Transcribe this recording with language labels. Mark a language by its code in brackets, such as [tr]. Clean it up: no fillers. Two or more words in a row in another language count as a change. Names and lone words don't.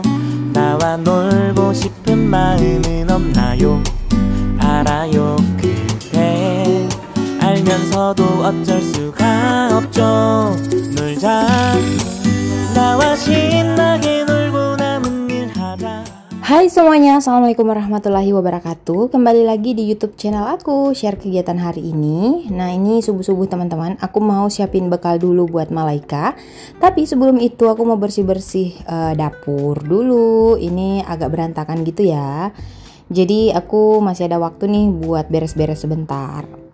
[ko] 나와 놀고 싶은 마음은 없나요? 알아요. 그대 알면서도 어쩔 수가 없죠. 놀자. 나와 신나게 놀고 남은 일 하자. [id] Hai semuanya, [ar] السلام عليكم ورحمة الله وبركاته. [id] Kembali lagi di YouTube channel aku, share kegiatan hari ini. Nah, ini subuh-subuh teman-teman, aku mau siapin bekal dulu buat Malaika. Tapi sebelum itu aku mau bersih-bersih dapur dulu. Ini agak berantakan gitu ya. Jadi aku masih ada waktu nih buat beres-beres sebentar.